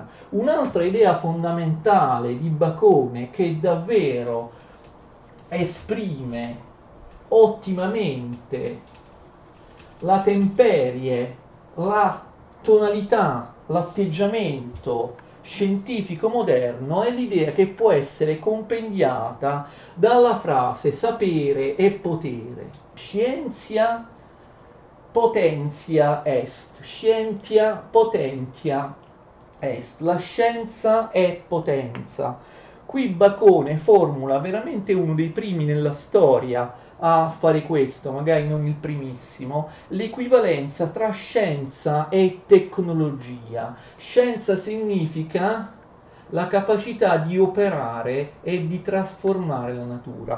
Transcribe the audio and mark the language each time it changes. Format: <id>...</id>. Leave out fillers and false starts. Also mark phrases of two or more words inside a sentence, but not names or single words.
<it>Un'altra idea fondamentale di Bacone, che davvero esprime ottimamente la temperie, la tonalità, l'atteggiamento scientifico moderno, è l'idea che può essere compendiata dalla frase sapere e potere.</it> <la>Scientia potentia est, scientia potentia est,</la> <it>la scienza è potenza. Qui Bacone formula veramente uno dei primi nella storia a fare questo, magari non il primissimo, l'equivalenza tra scienza e tecnologia. Scienza significa la capacità di operare e di trasformare la natura.</it>